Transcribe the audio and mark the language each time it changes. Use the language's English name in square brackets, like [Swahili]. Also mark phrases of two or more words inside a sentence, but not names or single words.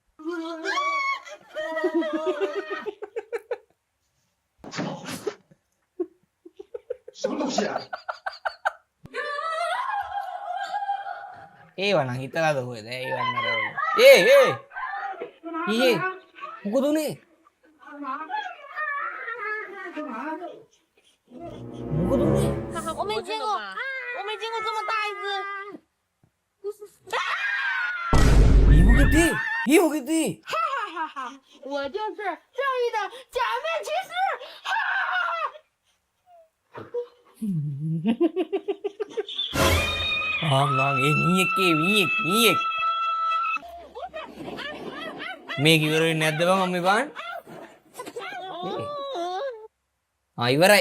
[Sinhala] ඒවනම් හිතලාද කොහෙද? ඒවන්න අර ඊයේ මොකද උනේ? මොකද උනේ? [Chinese] 我没见过，我没见过这么大一只。 [Sinhala] ඒ මොකද? ඒ මොකද? [Chinese] 我就是正义的假面骑士。 [Sinhala] ආ මීයෙක් මේක ඉවරෙන්නේ නැද්ද බං අම්මේ බං? ඉවරයි.